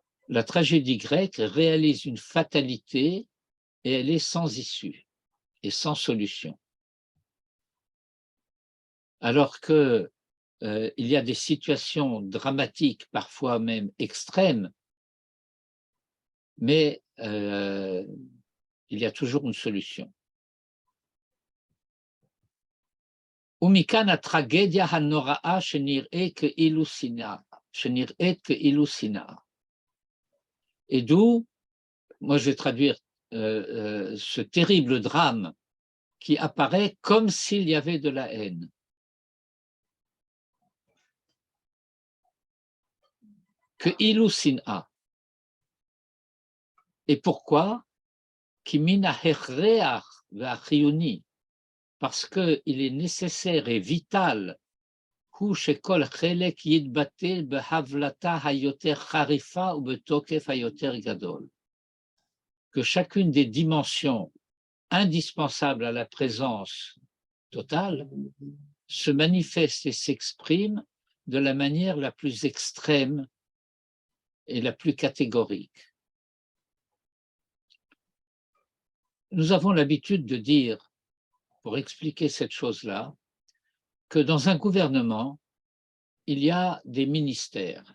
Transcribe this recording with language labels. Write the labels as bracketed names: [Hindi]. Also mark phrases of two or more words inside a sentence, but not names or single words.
[French] la tragédie grecque réalise une fatalité et elle est sans issue et sans solution. Alors que il y a des situations dramatiques, parfois même extrêmes, mais il y a toujours une solution. [Hebrew] ומכאן הטרגדיה הנוראה שנראית כאילו שנאה. [French] Et d'où, moi je vais traduire ce terrible drame qui apparaît comme s'il y avait de la haine. [Hebrew] כאילו שנאה. [French] Et pourquoi? [Hebrew] כי מן ההכרח והחיוני, [French] parce qu'il est nécessaire et vital [Hebrew] הוא שכל חלק יתבטא בהבלטה היותר חריפה ובתוקף היותר גדול. [French] Que chacune des dimensions indispensables à la présence totale se manifeste et s'exprime de la manière la plus extrême et la plus catégorique. Nous avons l'habitude de dire, pour expliquer cette chose-là, que dans un gouvernement, il y a des ministères.